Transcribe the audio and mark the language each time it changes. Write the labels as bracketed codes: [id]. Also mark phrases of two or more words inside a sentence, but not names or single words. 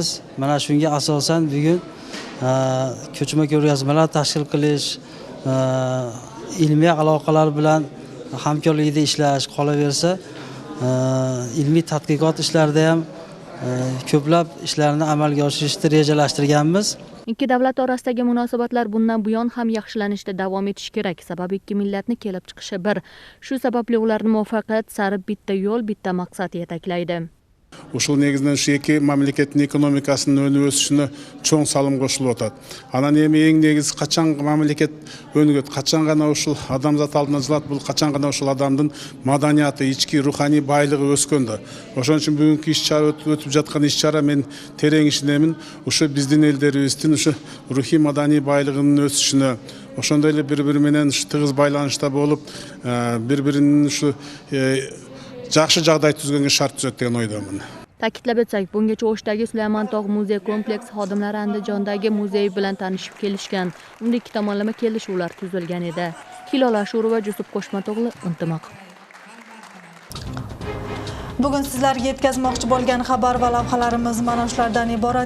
[uz] Mana shunga asosan bugun ko'chma ko'rgazmalar tashkil qilish, ilmiy aloqalar bilan hamkorlikda ishlash qolaversa, ilmiy tadqiqot ishlarida ham ko'plab ishlarni amalga oshirishni rejalashtirganmiz. Ikki davlat orasidagi munosabatlar bundan buyon ham yaxshilanishda davom etishi kerak. Sababi ikki millatni kelib chiqishi bir. Shu sababli ularni muvaffaqiyat sari bitta yo'l, bitta maqsad yetaklaydi. [ky] Ушул негизинен ушу эки мамлекеттин экономикасынын өнүп өсүшүнө чоң салым кошулуп атат. Анан эми эң негизи качан мамлекет өнүгөт, качан гана ушул адамзат алдына жылат, бул качан гана ушул адамдын маданияты, ички руханий байлыгы өскөндө. Ошон үчүн бүгүнкү иш-чара өтүп жаткан иш-чара мен терең ишенемин, ушу биздин элдерибиздин ушу рухий маданий байлыгынын өсүшүнө, ошондой эле бири-бири менен тыгыз байланышта болуп, бири-биринин ушу жақсы жағдай түзгенге шарт түзет деген ойдамын. [uz] Ta'kidlab o'tsak, bungacha O'shdagi Sulaymantog' muzey kompleksi xodimlari Andijondagi muzey bilan tanishib kelishgan. Unda ikki tomonlama kelishuvlar tuzilgan edi. Hilol Ashurova, Jusuf Qo'shmatog'li, Intimaq. Bugun sizlarga yetkazmoqchi bo'lgan xabar va lavhalarimiz mana shulardan iborat.